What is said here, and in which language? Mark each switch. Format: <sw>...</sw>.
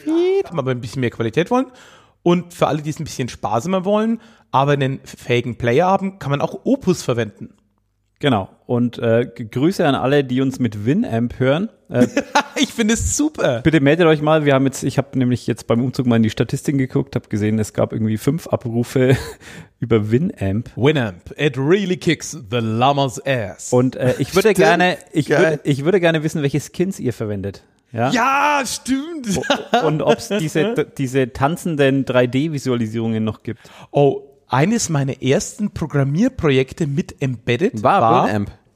<de>Wenn wir ein bisschen mehr Qualität wollen und für alle, die es ein bisschen sparsamer wollen, aber einen fähigen Player haben, kann man auch Opus verwenden. Genau. Und Grüße an alle, die uns mit Winamp hören. ich finde es super. Bitte meldet euch mal. Ich habe nämlich jetzt beim Umzug mal in die Statistiken geguckt, habe gesehen, es gab irgendwie 5 Abrufe über Winamp.</de> <en>Winamp, it really kicks the llama's ass.</en> <de>Und ich würde gerne wissen, welche Skins ihr verwendet. Ja, ja, stimmt. Und ob es diese tanzenden 3D-Visualisierungen noch gibt. Oh, eines meiner ersten Programmierprojekte mit Embedded war Winamp.</de>